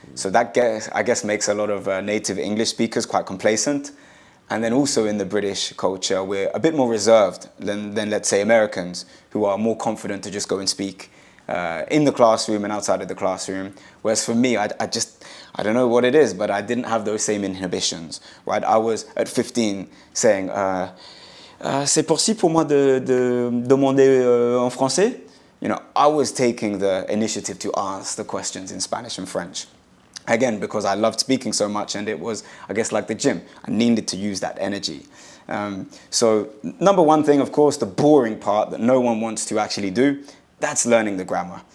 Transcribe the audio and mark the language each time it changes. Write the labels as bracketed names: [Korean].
[English] So that, I guess, makes a lot of native English speakers quite complacent. And then also in the British culture, we're a bit more reserved than let's say, Americans, who are more confident to just go and speak in the classroom and outside of the classroom. Whereas for me, I don't know what it is, but I didn't have those same inhibitions, right? I was at 15 saying, [French] c'est possible pour moi de demander en français? [English] I was taking the initiative to ask the questions in Spanish and French. Again, because I loved speaking so much, and it was, I guess, like the gym. I needed to use that energy. So number one thing, of course, the boring part that no one wants to actually do, That's learning the grammar.